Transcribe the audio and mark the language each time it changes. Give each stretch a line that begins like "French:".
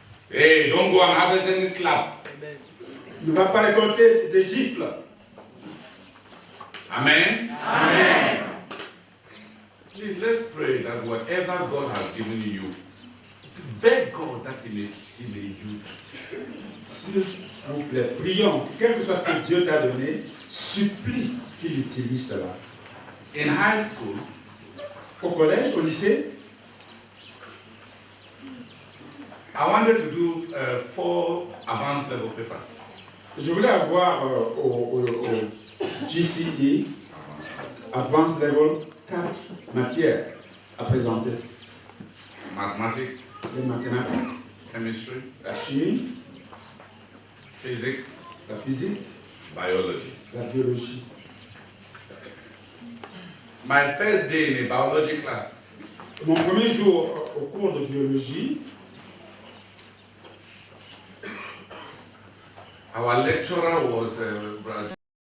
English: Hey, don't go and harvest any slaps.
French: Ne va pas récolter des gifles. Amen. Amen.
English: Please, let's pray that whatever God has given you, beg God that He may use it.
French: S'il vous plaît, prions, quel que soit ce que Dieu t'a donné, supplie qu'il utilise cela.
English: In high school,
French: au collège, au lycée,
English: I wanted to do 4 advanced level papers.
French: Je voulais avoir au GCE, Advanced Level, 4 matières à présenter.
English: Mathematics,
French: les mathématiques,
English: chemistry,
French: la chimie,
English: physics,
French: la physique,
English: biology.
French: la biologie.
English: My first day in a biology class,
French: mon premier jour au cours de biologie,
English: our lecturer was Brother